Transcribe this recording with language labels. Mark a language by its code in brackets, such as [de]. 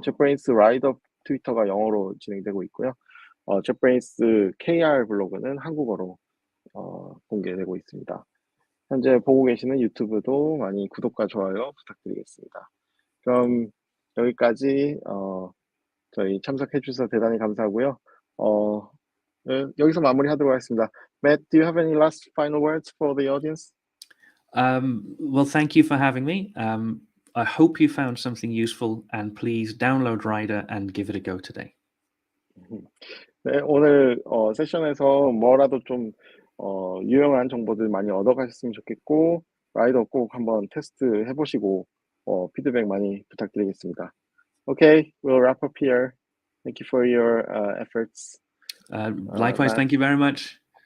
[ko] jetbrains 라이더 트위터가 영어로 진행되고 있고요. jetbrains KR 블로그는 한국어로 공개되고 있습니다. 현재 보고 계시는 유튜브도 많이 구독과 좋아요 부탁드리겠습니다. 그럼 여기까지 저희 참석해 주셔서 대단히 감사하고요. 여기서 마무리하도록 하겠습니다. [en] Matt, do you have any last final words for the audience? Well, thank you for having me. I hope you found something useful, and please download Rider and give it a go today. [ko] 네, 오늘 세션에서 뭐라도 좀 유용한 정보들 많이 얻어가셨으면 좋겠고 라이더 꼭 한번 테스트 해보시고 피드백 많이 부탁드리겠습니다. [en] Okay, we'll wrap up here. Thank you for your efforts. Likewise, thank you very much.